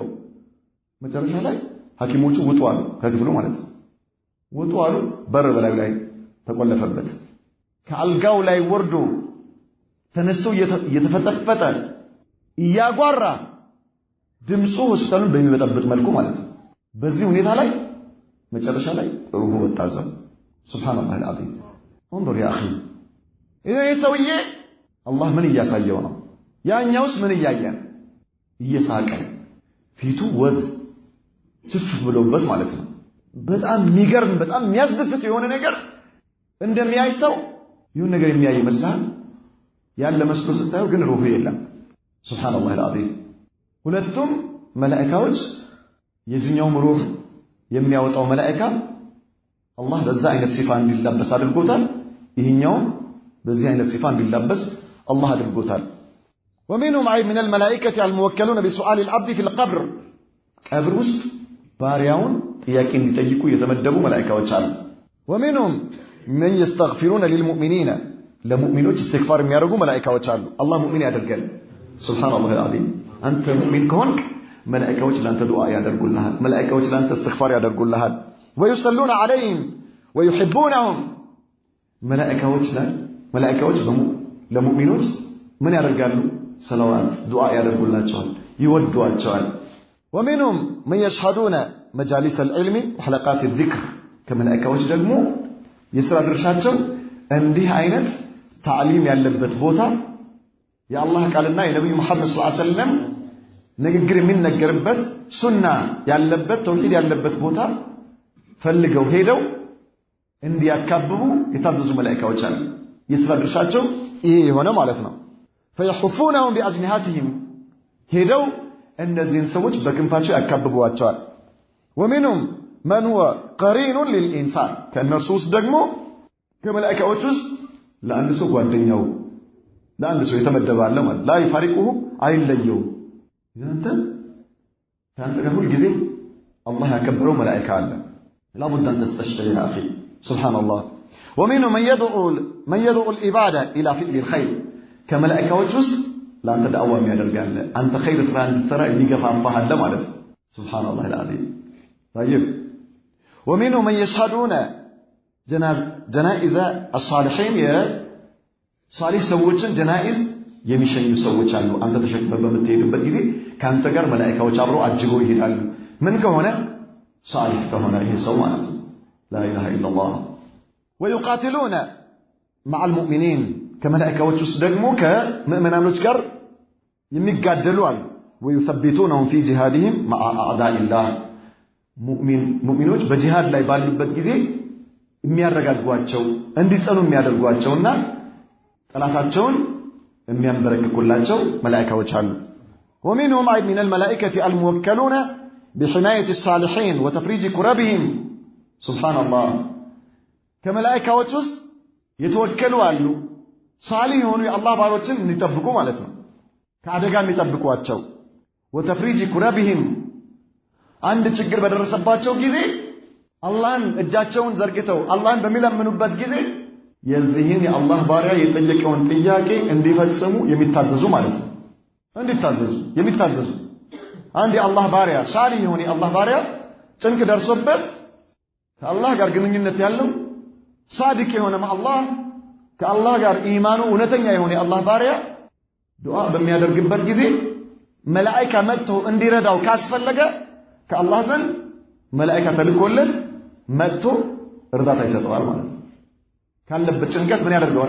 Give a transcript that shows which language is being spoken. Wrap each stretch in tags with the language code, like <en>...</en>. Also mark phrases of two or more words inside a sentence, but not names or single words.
<am>መጨረሻ ላይ ሐኪሞቹ ውጡ አሉ ከክፍሉ ማለት ነው። ውጡ አሉ። በር በላዩ ላይ ተቆለፈበት። ከአልጋው ላይ ወርዶ ተነስቶ እየተፈጠፈጠ እያጓራ ድምፁ ሆስፒታሉን በሚበጠብጥ መልኩ ማለት ነው። በዚህ ሁኔታ ላይ መጨረሻ ላይ ሩሁ ወጣ።</am> <ar>سبحان الله العظيم። انظر يا اخي</ar> <am>ይሄ ሰውዬ አላህ ምን እያሳየው ነው? ያኛውስ ምን እያየን? እየሳቀ ፊቱ ወዝ ትፍ ብሎበት ማለት ነው። በጣም የሚገርም በጣም የሚያስደስት የሆነ ነገር እንደሚያይ ሰው ይሁን ነገር የሚያይ ይመስላል። ያለ መስሎ ስታየው ግን ሩሁ የለም።</am> <ar>سبحان الله العظيم።</ar> <am>ሁለቱም መላእክቶች የዚህኛው ሩህ የሚያወጣው መላእክት አላህ በዛ አይነት ሲፋ እንዲላበስ አድርጎታል። ይሄኛው በዚህ አይነት ሲፋ እንዲላበስ አላህ አድርጎታል።</am> <ar>ومنهم أي من الملائكة الموكلون بسؤال العبد في القبر قبر</ar> <am>ውስጥ ባሪያውን ጥያቄ እንዲጠይቁ የተመደቡ መላእክቶች አሉ።</am> <ar>ومنهم من يستغفرون للمؤمنين</ar> <am>ለሙእሚኖች استغفار የሚያደርጉ መላእክቶች አሉ። አላህ ሙእሚን ያደርጋል።</am> <ar>سبحان الله العظيم።</ar> <am>አንተ ሙእሚን ከሆንክ መላእክቶች ላንተ ዱዓ ያደርጉልሃል። መላእክቶች ላንተ استغفار ያደርጉልሃል።</am> <ar>ويصلون عليهم ويحبونهم</ar> <am>መላእክቶች ለሙእሚኖች ምን ያደርጋሉ? ሰላዋት ዱዓ ያደርጉላቸዋል፣ ይወዷቸዋል።</am> <ar>ومنهم من يشهدون مجالس العلم وحلقات الذكر</ar> <am>ከመላእክቶች ደግሞ የሥራ ድርሻቸው እንዲህ አይነት تعليم ያለበት ቦታ የአላህ ቃልና የነብዩ መሐመድ</am> <ar>صلى الله عليه وسلم</ar> <am>ንግግር የሚነገርበት ሱና ያለበት ተውሂድ ያለበት ቦታ ፈልገው ሄደው እንዲያካብቡ የታዘዙ መላእክቶች አሉ። የሥራ ድርሻቸው ይሄ የሆነ ማለት ነው።</am> <ar>فيحفونهم بأجنحتهم</ar> <am>ሄደው እነዚህን ሰዎች በክንፋቸው ያካብቧቸዋል።</am> <ar>ومنهم من هو قرين للإنسان</ar> <am>ከእነርሱ ውስጥ ደግሞ ከመላእክቶች ውስጥ ለአንድ ሰው ጓደኛው ለአንድ ሰው የተመደበ አለ ማለት</am> <ar>لا يفارقه</ar> <am>አይለየው። ከአንተ ጋር ሁል ጊዜ አላህ ያከበረው መላእክት አለ።</am> <ar>لابد أن تستشعر يا أخي سبحان الله. ومنهم من يدعو العبادة إلى فعل الخير</ar> <am>ከመላእክቶች ውስጥ ለአንተ ዳዕዋ የሚያደርጋል። አንተ ኸይር ስራ እንድትሰራ የሚገፋፋህ አለ ማለት ነው።</am> <ar>سبحان الله العظيم። طيب ومنهم من يشهدون جنائز الصالحين</ar> <am>የሷሊህ ሰዎችን ጀናኢዝ የሚሸኙ ሰዎች አሉ። አንተ ተሸክመህ በምትሄድበት ጊዜ ካንተ ጋር መላእክቶች አብረው አጅበው ይሄዳሉ። ምን ከሆነ ሷሊህ ከሆነ ይሄ ሰው ማለት ነው።</am> <ar>لا اله الا الله. ويقاتلون مع المؤمنين</ar> <am>ከመላእክቶች ውስጥ ደግሞ ከምእመናኖች ጋር የሚጋደሉ አሉ።</am> <ar>ويثبتونهم في جهادهم مع اعداء الله</ar> <am>ሙእሚኖች በጂሃድ ላይ ባሉበት ጊዜ የሚያረጋጓቸው እንዲጸኑ የሚያደርጓቸውና ጠላታቸውን የሚያንበረክኩላቸው መላእክቶች አሉ።</am> <ar>ومنهم أي من الملائكة الموكلون بحماية الصالحين وتفريج كربهم سبحان الله.</ar> <am>ከመላእክቶች ውስጥ የተወከሉ አሉ ሳሊህ የሆኑ የአላህ ባሮችን እንዲጠብቁ ማለት ነው። ከአደጋ የሚጠብቋቸው</am> <ar>وتفريج كربهم</ar> <am>አንድ ችግር በደረሰባቸው ጊዜ አላህን እጃቸውን ዘርግተው አላህን በሚለምኑበት ጊዜ የዚህን የአላህ ባሪያ የጠየቀውን ጥያቄ እንዲፈጽሙ የሚታዘዙ ማለት ነው። እንዲታዘዙ የሚታዘዙ አንድ የአላህ ባሪያ ሳሊህ የሆነ የአላህ ባሪያ ጭንቅ ደርሶበት ከአላህ ጋር ግንኙነት ያለው ሳዲቅ የሆነ አላህ ከአላህ ጋር ኢማኑ እውነተኛ የሆነ የአላህ ባሪያ ዱዓ በሚያደርግበት ጊዜ መላእክት መጥተው እንዲረዳው ካስፈለገ ከአላህ ዘንድ መላእክት ተልኮለት መጥቶ እርዳታ ይሰጠዋል ማለት ነው። ካለበት ጭንቀት ምን ያደርገዋል?</am>